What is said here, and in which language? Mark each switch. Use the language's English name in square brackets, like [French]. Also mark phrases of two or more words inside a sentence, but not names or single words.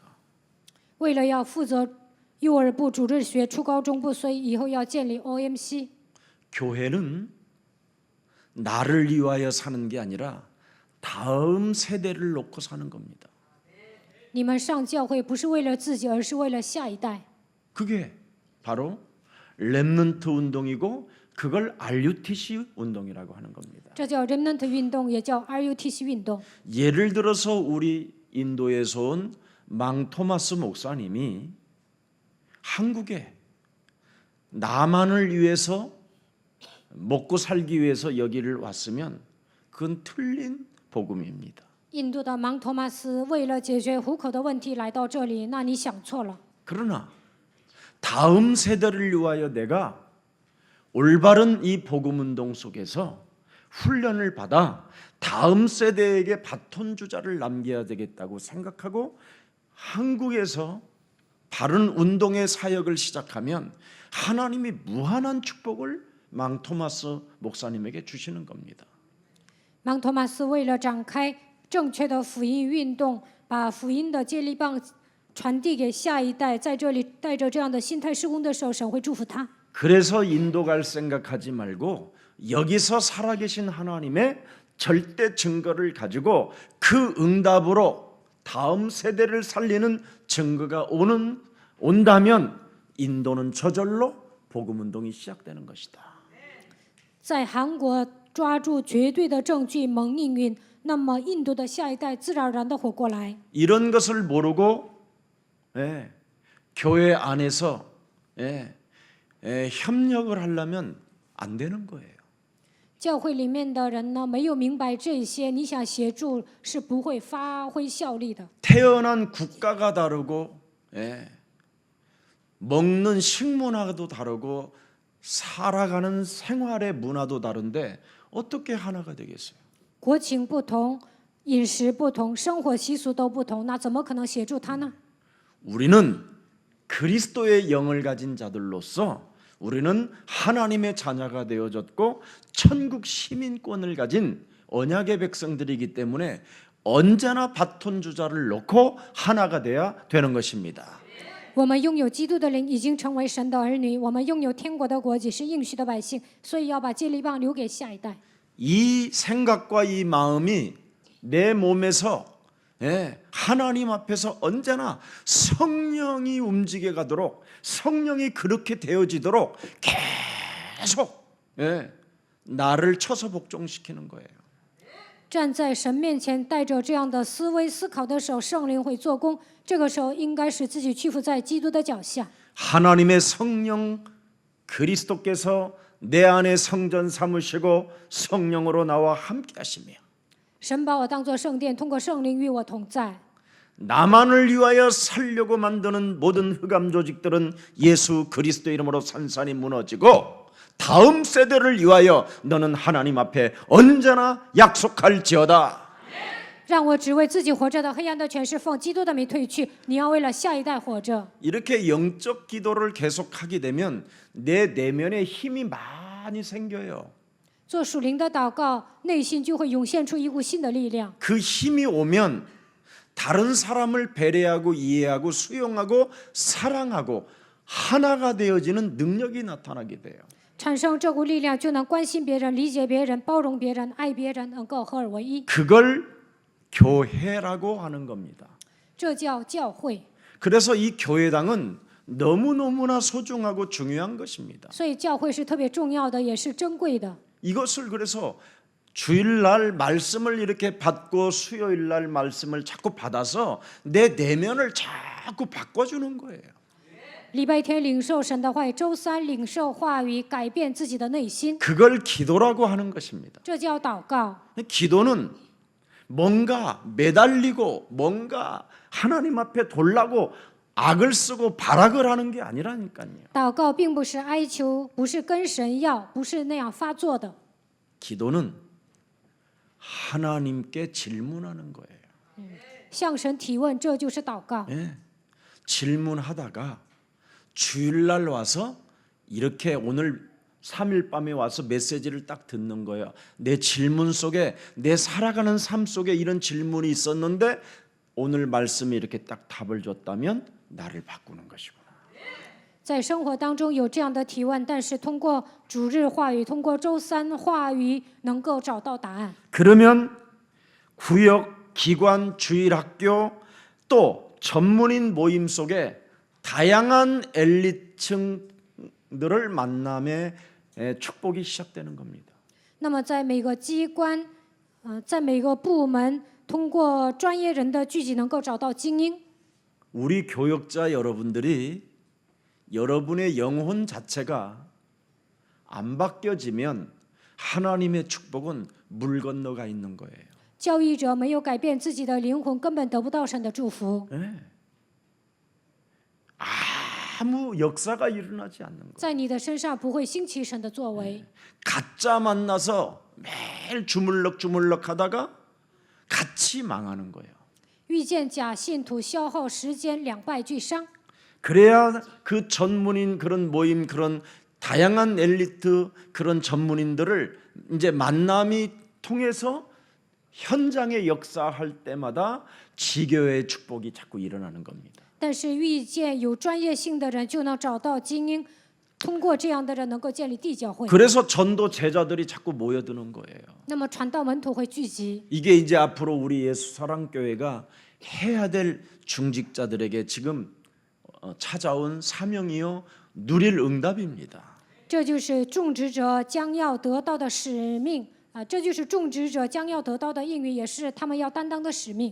[Chinese] 为了要负责幼儿部、主日学、初高中部，所以以后要建立 OMC。 [Korean] 교회는 나를 위하여 사는 게 아니라 다음 세대를 놓고 사는 겁니다. [Chinese] 你们上教会不是为了自己，而是为了下一代。 [Korean] 그게 바로 렘넌트 운동이고 그걸 RUTC 운동이라고 하는 겁니다. [Chinese] 这叫 Remnant 运动，也叫 RUTC 运动。 [Korean] 예를 들어서 우리 인도에서 온 망토마스 목사님이 한국에 남한을 위해서 먹고 살기 위해서 여기를 왔으면 그건 틀린 복음입니다. [Chinese] 印度的芒托马斯为了解决糊口的问题来到这里，那你想错了。 [Korean] 그러나 다음 세대를 위하여 내가 올바른 이 복음 운동 속에서 훈련을 받아 다음 세대에게 바톤 주자를 남겨야 되겠다고 생각하고 한국에서 바른 운동의 사역을 시작하면 하나님이 무한한 축복을 망토마스 목사님에게 주시는 겁니다. [Chinese] 芒托马斯为了展开正确的福音运动，把福音的接力棒传递给下一代，在这里带着这样的心态施工的时候，神会祝福他。 [Korean] 그래서 인도 갈 생각하지 말고 여기서 살아계신 하나님의 절대 증거를 가지고 그 응답으로 다음 세대를 살리는 증거가 온다면 인도는 저절로 복음 운동이 시작되는 것이다. [Chinese] 在韩国抓住绝对的证据蒙应允，那么印度的下一代自然而然的活过来。 [Korean] 이런 것을 모르고 예, 교회 안에서 협력을 하려면 안 되는 거예요. [Chinese] 教会里面的人呢，没有明白这些，你想协助是不会发挥效力的。 [Korean] 태어난 국가가 다르고 먹는 식문화도 다르고 살아가는 생활의 문화도 다른데 어떻게 하나가 되겠어요? [Chinese] 国情不同，饮食不同，生活习俗都不同，那怎么可能协助他呢？ [Korean] 우리는 그리스도의 영을 가진 자들로서 우리는 하나님의 자녀가 되어졌고 천국 시민권을 가진 언약의 백성들이기 때문에 언제나 바톤 주자를 놓고 하나가 돼야 되는 것입니다. [Chinese] 我们拥有基督的灵，已经成为神的儿女。我们拥有天国的国籍，是应许的百姓，所以要把接力棒留给下一代。 [Korean] 이 생각과 이 마음이 내 몸에서 하나님 앞에서 언제나 성령이 움직여 가도록 성령이 그렇게 되어지도록 계속 나를 쳐서 복종시키는 거예요. [Chinese] 站在神面前，带着这样的思维思考的时候，圣灵会做工。这个时候，应该使自己屈服在基督的脚下。 [Korean] 하나님의 성령 그리스도께서 내 안에 성전 삼으시고 성령으로 나와 함께 하시며 [Chinese] 神把我当作圣殿，通过圣灵与我同在。 [Korean] 나만을 위하여 살려고 만드는 모든 흑암 조직들은 예수 그리스도 이름으로 산산이 무너지고 다음 세대를 위하여 너는 하나님 앞에 언제나 약속할지어다. [Chinese] 让我只为自己活着的黑暗的权势奉基督的名退去。你要为了下一代活着。 [Korean] 이렇게 영적 기도를 계속하게 되면 내 내면에 힘이 많이 생겨요. [Chinese] 做属灵的祷告，内心就会涌现出一股新的力量。 [Korean] 그 힘이 오면 다른 사람을 배려하고 이해하고 수용하고 사랑하고 하나가 되어지는 능력이 나타나게 돼요. [Chinese] 产生这股力量，就能关心别人、理解别人、包容别人、爱别人，能够合而为一。 [Korean] 그걸 교회라고 하는 겁니다. [Chinese] 这叫教会。 [Korean] 그래서 이 교회당은 너무너무나 소중하고 중요한 것입니다. [Chinese] 所以教会是特别重要的，也是珍贵的。 [Korean] 이것을 그래서 주일날 말씀을 이렇게 받고 수요일날 말씀을 자꾸 받아서 내 내면을 자꾸 바꿔주는 거예요. [Chinese] 礼拜天领受神的话语，周三领受话语，改变自己的内心， [Korean] 그걸 기도라고 하는 것입니다. [Chinese] 这叫祷告。 [Korean] 기도는 뭔가 매달리고 뭔가 하나님 앞에 돌라고 악을 쓰고 발악을 하는 게 아니라니까요. [Chinese] 祷告并不是哀求，不是跟神要，不是那样发作的。 [Korean] 기도는 하나님께 질문하는 거예요. [Chinese] 向神提问，这就是祷告。 [Korean] 질문하다가 주일날 와서 이렇게 오늘 3일 밤에 와서 메시지를 딱 듣는 거예요. 내 질문 속에 내 살아가는 삶 속에 이런 질문이 있었는데 오늘 말씀이 이렇게 딱 답을 줬다면 나를 바꾸는 것이구나. [Chinese] 在生活当中有这样的提问，但是通过主日话语，通过周三话语，能够找到答案。 [Korean] 그러면 구역, 기관, 주일학교 또 전문인 모임 속에 다양한 엘리트층들을 만남의 축복이 시작되는 겁니다. [Chinese] 那么在每个机关，在每个部门，通过专业人的聚集，能够找到精英。 [Korean] 우리 교역자 여러분들이 여러분의 영혼 자체가 안 바뀌어지면 하나님의 축복은 물 건너가 있는 거예요. [Chinese] 教育者没有改变自己的灵魂，根本得不到神的祝福。 [Korean] 아무 역사가 일어나지 않는 거예요. [Chinese] 在你的身上不会兴起神的作为。 [Korean] 가짜 만나서 매일 주물럭주물럭 하다가 같이 망하는 거예요. [Chinese] 遇见假信徒，消耗时间，两败俱伤。 [Korean] 그래야 그 전문인 그런 모임 그런 다양한 엘리트 그런 전문인들을 이제 만남이 통해서 현장에 역사할 때마다 지교의 축복이 자꾸 일어나는 겁니다. [Chinese] 但是遇见有专业性的人，就能找到精英。通过这样的人，能够建立地教会。 [Korean] 그래서 전도 제자들이 자꾸 모여드는 거예요. [Chinese] 那么传道门徒会聚集。 [Korean] 이게 이제 앞으로 우리 예수 사랑교회가 해야 될 중직자들에게 지금 찾아온 사명이요 누릴 응답입니다. [Chinese] 这就是种植者将要得到的使命， 这就是种植者将要得到的应允，也是他们要担当的使命。